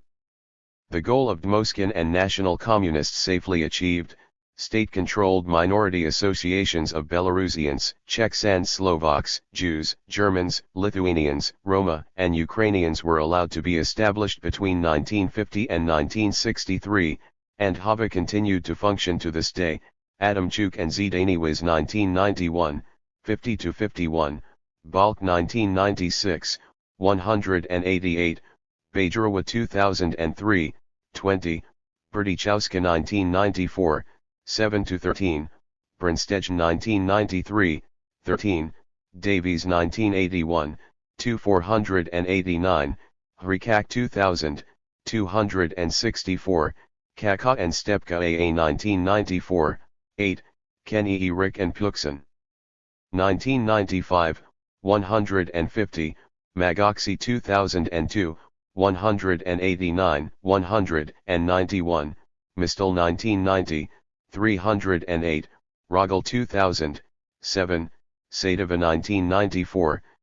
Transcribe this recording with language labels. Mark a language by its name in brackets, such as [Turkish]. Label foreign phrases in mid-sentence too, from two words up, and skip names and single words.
[English] The goal of Dmowskin and National Communists safely achieved, state-controlled minority associations of Belarusians, Czechs and Slovaks, Jews, Germans, Lithuanians, Roma, and Ukrainians were allowed to be established between 1950 and 1963, and HAVA continued to function to this day. Adamchuk and Zdaniewicz 1991, 50-51, Balk 1996, 188, Bajrowa 2003, 20, Berdichowska 1994, 7-13, Brunsteg 1993, 13, Davies 1981, 2489, Hrikak 2000, 264, Kaka and Stepka AA 1994, 8, Kenny E. Rick and Pukson. 1995, 150, Magoxi 2002, 189, 191, Mistel 1990, 308, Rogel 2000, 7, Sadova 1994,